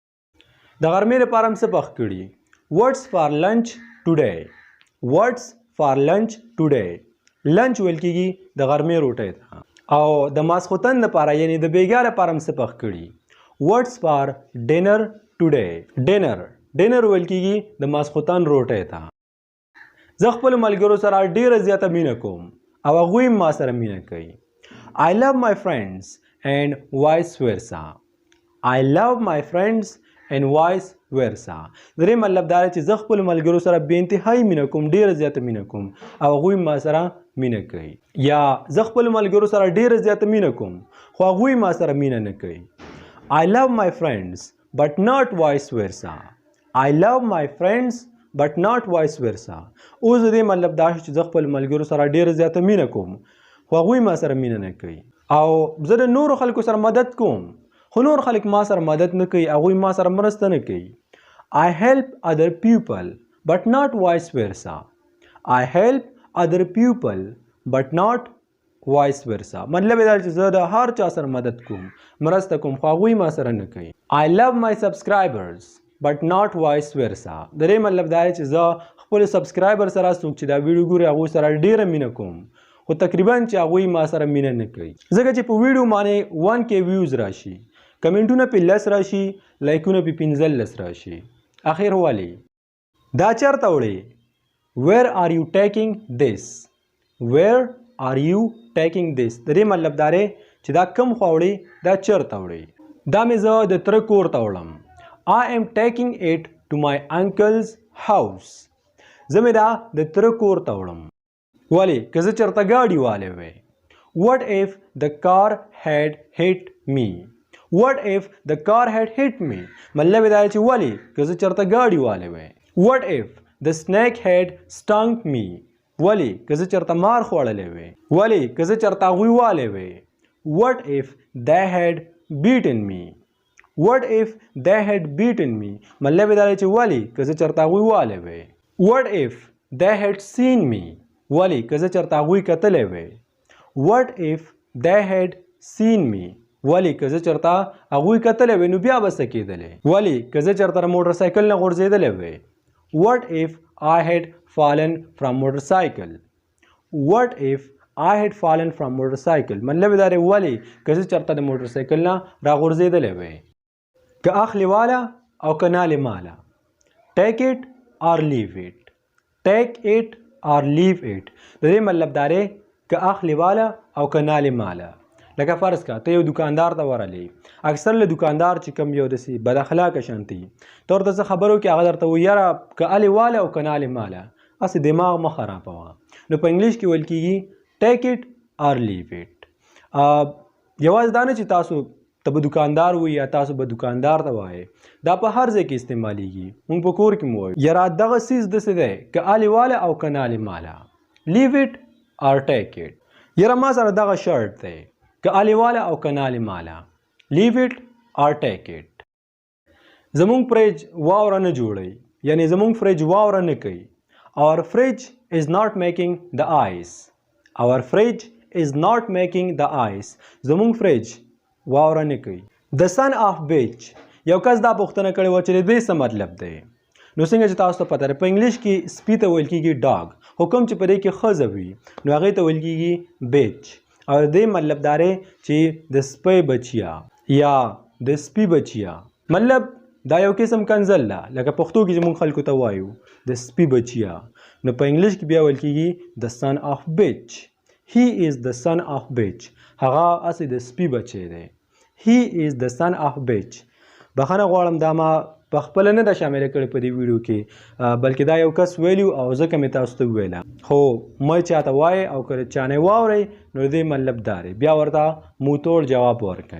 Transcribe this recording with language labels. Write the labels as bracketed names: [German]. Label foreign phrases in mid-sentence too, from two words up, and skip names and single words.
[Pashto] د غرمې لپاره هم څه پخ کړي [English] what's for lunch today what's for lunch today [Pashto] لنچ ویل کېږي د غرمې روټۍ ته او د ماسخوتن لپاره یعنی د بیګا لپاره هم څه پخ کړي [English] what's for dinner today [Pashto] ډینر ویل کېږي د ماسخوتن روټۍ ته. زه خپلو ملګرو سره ډېره زیاته مینه کوم او هغوی هم ما سره مینه کوي. [English] I love my friends and vice versa. I love my friends and vice versa. [Pashto] د دې مطلب دا دی چې زه خپلو ملګرو سره بې انتهایي مینه کوم ډېره زیاته مینه کوم او هغوی ما سره مینه کوي. یا زه خپلو ملګرو سره ډېره زیاته مینه کوم خو هغوی ما سره مینه نه کوي. [English] I love my friends but not vice versa. I love my friends but not vice versa. [Pashto] اوس د دې مطلب دا چې زه خپل ملګرو سره ډېره زیاته مینه کوم خو هغوی ما سره مینه نه کوي او زه د نورو خلکو سره مدد کوم خو نور خلک ما سره مدد نه کوي هغوی ما سره مرسته نه کوي. [English] I help other people but not vice versa. I help other people but not vice versa. [Pashto] مطلب دا چې زه د هر چا سره مدد کوم مرسته کوم خو هغوی ما سره نه کوي. [English] I love my subscribers but not vice versa. [Pashto] د دې مطلب دا دی چې زه خپل سبسکرایبر سره څوک چې دا ویډیو ګوري هغوی سره ډېره مینه کوم خو تقریبا چې هغوی ما سره مینه نه کوي ځکه چې په ویډیو باندې 1K ویوز راشي کمنټونه پې 10 راشي لایکونه پې 15 راشي اخر والی دا چېرته وړې [English] where are you taking this where are you taking this [Pashto] د دې مطلب دا دی چې دا کم خوا وړې دا چېرته وړې دا مې زه د تره کور ته وړم. [English] I am taking it to my uncle's house. [Pashto] زه مې دا د تره کور ته وړم. ولې که زه چېرته ګاډي والی وی. [English] What if the car had hit me? What if the car had hit me? [Pashto] مطلب دا چې ولې که زه چېرته ګاډي والی وی. [English] What if the snake had stung me? [Pashto] ولې که زه چېرته مار خوړلی وی. ولې که زه چېرته هغوی والی وی. [English] What if they had beaten me? What if they had beaten me? [Pashto] مطلب دا دی چې ولې که زه چېرته هغوی والی وی. [English] What if they had seen me? [Pashto] ولې که زه چېرته هغوی کتلی وی. [English] What if they had seen me? [Pashto] ولې که زه چېرته هغوی کتلی وی نو بیا به څه کېدلی. ولې که زه چېرته د موټر سایکل نه غورځېدلی وی. [English] What if I had fallen from motorcycle? What if I had fallen from motorcycle? [Pashto] مطلب دا دی ولې که زه چېرته د موټر سایکل نه راغورځېدلی وی. که اخلی والا او که نالی مالا. [English] Take it or leave it. Take it or leave it. [Pashto] د دې مطلب دا دی که اخلی والا او که نالی مالا. لکه فرض که ته یو دکاندار ته ورغلی اکثر له دکاندار چې کوم یو داسې بد اخلاقه شانتي ته ورته څه خبرو کې هغه درته وایي یاره که الې والا او که نالې ماله هسې دماغ مه خرابوه. نو په انګلیش کې ویل کېږي [English] take it or leave it. [Pashto] یوازې دا نه چې تاسو ته به دکاندار وایي یا تاسو به دکاندار ته وایئ دا په هر ځای کې استعمالیږي. موږ په کور کې مو وایو یاره دغه څیز داسې دی که الې والا او که نالې ماله [English] leave it or take it. [Pashto] یاره ما سره دغه شرط دی که الې والا او که نالې ماله [English] leave it or take it. [Pashto] زمونږ فریج واوره نه جوړوي یعنی زمونږ فریج واوره نه کوي. [English] Our fridge is not making the ice. Our fridge is not making the ice. [Pashto] زمونږ فریج واوره نه کوي. [English] The son of bitch. [Pashto] یو کس دا پوښتنه کړې وه چې د دې څه مطلب دی. نو څنګه چې تاسو ته پته ده په انګلیش کې سپي ته ویل کېږي ډاګ، خو کوم چې په دې کې ښځه وي نو هغې ته ویل کېږي بیچ، او د دې مطلب دا دی چې د سپی بچیا یا د سپي بچیا، مطلب دا یو قسم کنزل ده، لکه پښتو کې چې موږ خلکو ته وایو د سپي بچیا، نو په انګلیش کې بیا ویل کېږي [English] the son of bitch. he is the son of bitch, [Pashto] هغه هسې د سپي بچی دی. [English] he is the son of bitch. [Pashto] بخښنه غواړم دا ما په خپله نه ده شامله کړې په دې ویډیو کې، بلکې دا یو کس ویلي او ځکه مې تاسو ته وویله، خو مه چاته وایئ او که چا نه واورئ نو د دې مطلب دا دی، بیا ورته موتوړ جواب ورکئ.